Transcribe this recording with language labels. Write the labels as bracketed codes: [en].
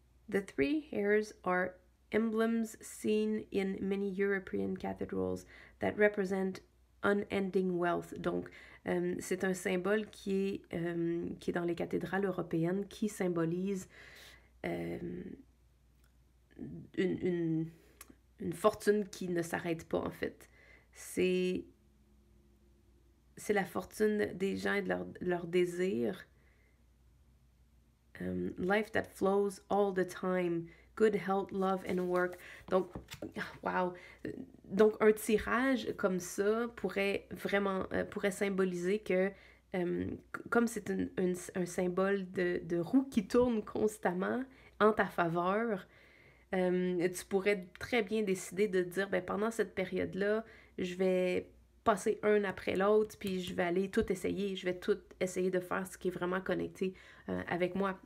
[en] The three hairs are emblems seen in many European cathedrals that represent unending wealth. [fr] Donc, c'est un symbole qui est dans les cathédrales européennes, qui symbolise une fortune qui ne s'arrête pas, en fait. C'est c'est la fortune des gens et de leur désir. [en] Life that flows all the time. Good health, love and work. [fr] Donc, wow. Donc, un tirage comme ça pourrait vraiment pourrait symboliser que, comme c'est un symbole de roue qui tourne constamment en ta faveur, tu pourrais très bien décider de te dire, ben, pendant cette période-là, je vais passer un après l'autre, puis je vais aller tout essayer, je vais tout essayer de faire ce qui est vraiment connecté avec moi.